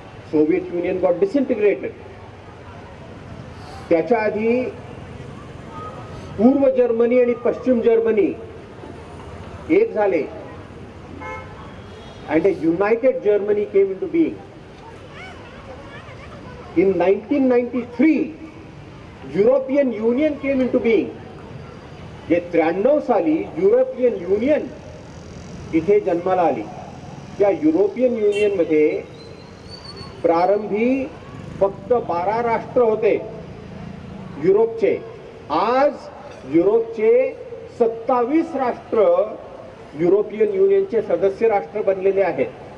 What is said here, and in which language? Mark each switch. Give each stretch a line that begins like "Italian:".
English: Soviet Union got disintegrated.
Marathi: त्याच्या आधी पूर्व जर्मनी आणि पश्चिम जर्मनी एक झाले
English: and a united Germany came into being. In 1993 European Union came into being.
Marathi: जे 93 साली युरोपियन युनियन इथे जन्माला आली. त्या युरोपियन युनियन मध्ये प्रारंभी फक्त 12 राष्ट्र होते युरोपचे. आज युरोपचे 27 राष्ट्र युरोपियन युनियनचे सदस्य राष्ट्र बनलेले आहेत.